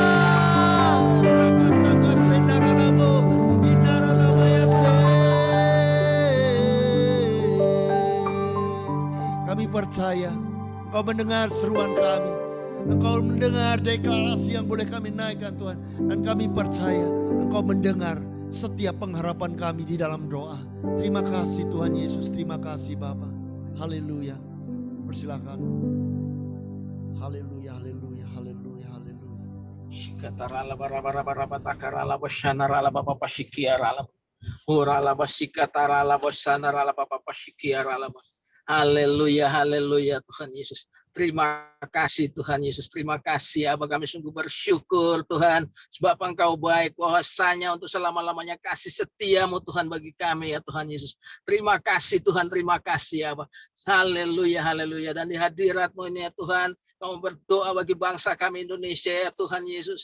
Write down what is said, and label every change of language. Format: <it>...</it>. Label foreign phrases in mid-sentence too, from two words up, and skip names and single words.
<id>Kami percaya Engkau mendengar seruan kami. Engkau mendengar deklarasi yang boleh kami naikkan Tuhan. Dan kami percaya Engkau mendengar setiap pengharapan kami di dalam doa. Terima kasih Tuhan Yesus, terima kasih Bapa. Haleluya. Persilakan. Haleluya, haleluya, haleluya, haleluya. Shikatarala barabara takarala bashanarala bapa pashikiarala. Urala basikatarala bashanarala bapa pashikiarala. Haleluya, haleluya Tuhan Yesus. Terima kasih Tuhan Yesus. Terima kasih Abah, kami sungguh bersyukur Tuhan. Sebab Engkau baik, bahwasanya untuk selama-lamanya kasih setiamu Tuhan bagi kami ya Tuhan Yesus. Terima kasih Tuhan, terima kasih Abah. Haleluya, haleluya. Dan di hadirat-Mu ini ya Tuhan, kami berdoa bagi bangsa kami Indonesia ya Tuhan Yesus.</id>